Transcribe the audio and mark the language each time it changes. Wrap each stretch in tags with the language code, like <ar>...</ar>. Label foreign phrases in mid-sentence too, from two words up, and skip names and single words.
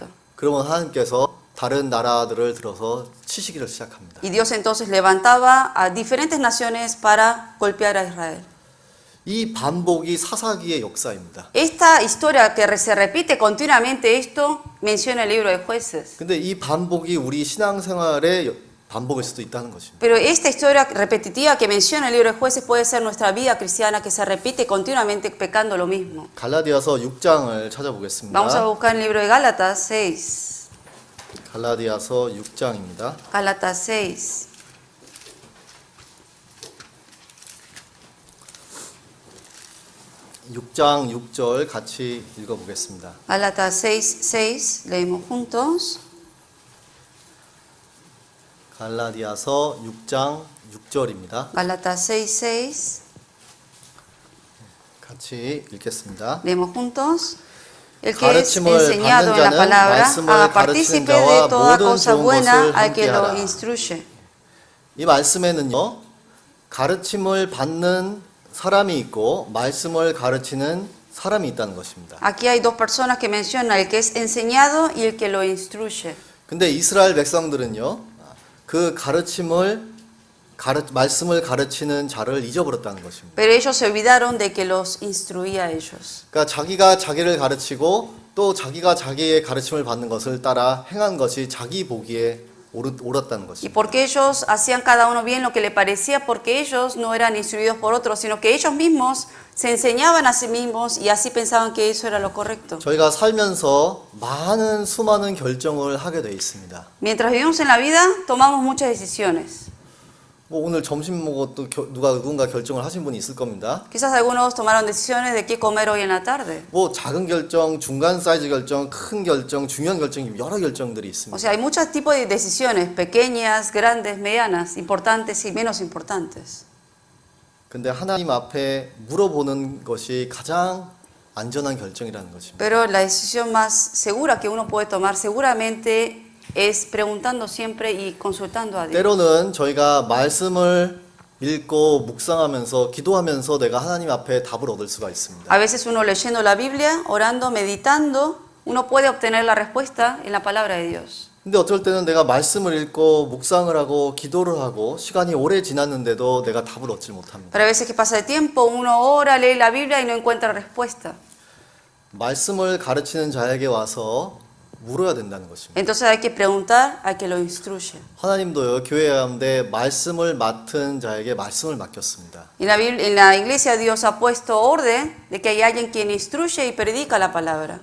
<ko>그러면 하나님께서 다른 나라들을 들어서 치시기를 시작합니다.</ko> <es>Y Dios entonces levantaba a diferentes naciones para golpear a Israel.</es> <ko>이 반복이 사사기의 역사입니다.</ko> <es>Esta historia que se repite continuamente, esto menciona el libro de jueces.</es> <ko>근데 이 반복이 우리 신앙생활에 반복일 수도 있다는 것입니다.</ko> <es>Pero esta historia repetitiva que menciona el libro de Jueces puede ser nuestra vida cristiana que se repite continuamente pecando lo mismo.</es> <ko>갈라디아서 6장을</ko> <es>Vamos a</es> <ko>찾아보겠습니다.</ko> <es>buscar el libro de Gálatas 6.</es> <ko>갈라디아서 6장입니다.</ko> <es>Gálatas 6.</es> <ko>육 장 6절 같이 읽어보겠습니다.</ko> <es>Gálatas 6, leemos juntos.</es> <ko>갈라디아서 6장 6절입니다.</ko> <es>Gálatas 6,</es> <ko>같이 읽겠습니다.</ko> <es>leemos juntos. El que es</es> <ko>가르침을</ko> <es>enseñado en la</es> <ko>받는</ko> <es>palabra,</es> <ko>자는</ko> <es>haga</es> <ko>말씀을</ko> <es>partícipe</es> <ko>가르치는</ko> <es>de</es> <ko>자와</ko> <es>toda</es> <ko>모든</ko> <es>cosa</es> <ko>좋은</ko> <es>buena</es> <ko>것을</ko> <es>al que lo</es> <ko>함께하라.</ko> <es>instruye.</es> <ko>이 말씀에는요, 가르침을 받는 사람이 있고 말씀을 가르치는 사람이 있다는 것입니다.</ko> <es>Aquí hay dos personas que menciona, el que es enseñado y el que lo instruye.</es> <ko>근데 이스라엘 백성들은요, 그 말씀을 가르치는 자를 잊어버렸다는 것입니다.</ko> <es>Pero ellos se olvidaron de que los instruía a ellos.</es> <ko>그러니까 자기가 자기를 가르치고 또 자기가 자기의 가르침을 받는 것을 따라 행한 것이 자기 보기에 옳았다는</ko> <es>Y</es> <ko>것입니다.</ko> <es>porque ellos hacían cada uno bien lo que le parecía, porque ellos no eran instruidos por otros, sino que ellos mismos se enseñaban a sí mismos y así pensaban que eso era lo correcto.</es> <ko>저희가 살면서 수많은 결정을 하게 돼 있습니다.</ko> <es>Mientras vivimos en la vida, tomamos muchas decisiones.</es> <ko>뭐 오늘 점심 먹고 또 누군가 결정을 하신 분이 있을 겁니다.</ko> <es>Quizás algunos tomaron decisiones de qué comer hoy en la tarde.</es> <ko>뭐 작은 결정, 중간 사이즈 결정, 큰 결정, 중요한 결정, 여러 결정들이</ko> <es>O</es> <ko>있습니다.</ko> <es>sea, hay muchos tipos de decisiones, pequeñas, grandes, medianas, importantes y menos importantes.</es> <ko>근데 하나님 앞에 물어보는 것이 가장 안전한 결정이라는 것입니다.</ko> <es>Pero la decisión más segura que uno puede tomar seguramente es preguntando siempre y consultando a Dios.</es> <ko>때로는 저희가 말씀을 읽고 묵상하면서 기도하면서 내가 하나님 앞에 답을 얻을 수가 있습니다.</ko> <es>A veces uno leyendo la Biblia, orando, meditando, uno puede obtener la respuesta en la palabra de Dios.</es> <ko>근데 어떨 때는 내가 말씀을 읽고 묵상을 하고 기도를 하고 시간이 오래 지났는데도 내가 답을 얻지 못합니다.</ko> <es>Pero a veces que pasa el tiempo, uno ora, lee la Biblia y no encuentra respuesta.</es> <ko>말씀을 가르치는 자에게 와서 물어야 된다는 것입니다.</ko> <es>Entonces hay que preguntar al que lo instruye.</es> <ko>하나님도요, 교회 가운데 말씀을 맡은 자에게 말씀을 맡겼습니다.</ko> <es>En la iglesia Dios ha puesto orden de que hay alguien quien instruye y predica la palabra.</es>